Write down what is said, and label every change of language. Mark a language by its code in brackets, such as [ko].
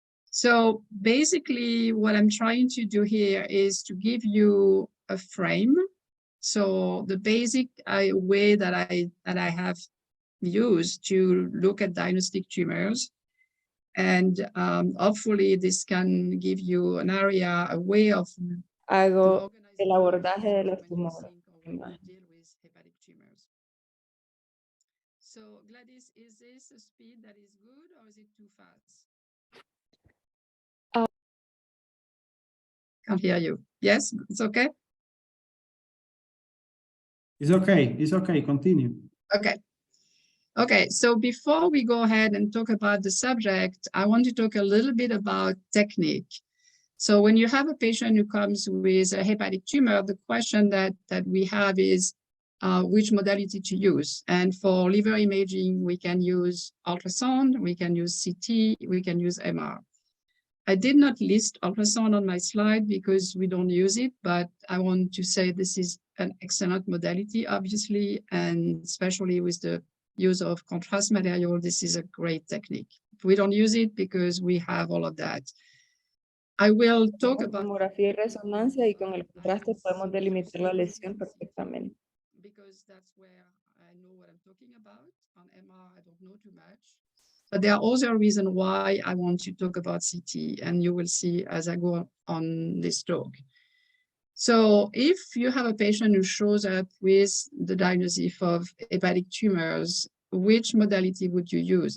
[en] So basically what I'm trying to do here is to give you a frame. So the basic way that I have used to look at diagnostic tumors, and hopefully this can give you an area, a way of [es] Hago el abordaje de los tumores. [en] deal with hepatic tumors. So Gladys, is this a speed that is good or is it too fast? Can't hear you. Yes, it's okay? It's okay. It's okay. Continue. Okay. Okay, so before we go ahead and talk about the subject, I want to talk a little bit about technique. So when you have a patient who comes with a hepatic tumor, the question that we have is which modality to use. And for liver imaging, we can use ultrasound, we can use CT, we can use MR. I did not list ultrasound on my slide because we don't use it, but I want to say this is an excellent modality, obviously, and especially with the use of contrast material, this is a great technique. We don't use it because we have all of that. I will talk about [es] tomografía y resonancia, y con el contraste podemos delimitar la lesión perfectamente. [en] Because that's where I know what I'm talking about. On MR, I don't know too much. But there are other reasons why I want to talk about CT, and you will see as I go on this talk. So if you have a patient who shows up with the diagnosis of hepatic tumors, which modality would you use?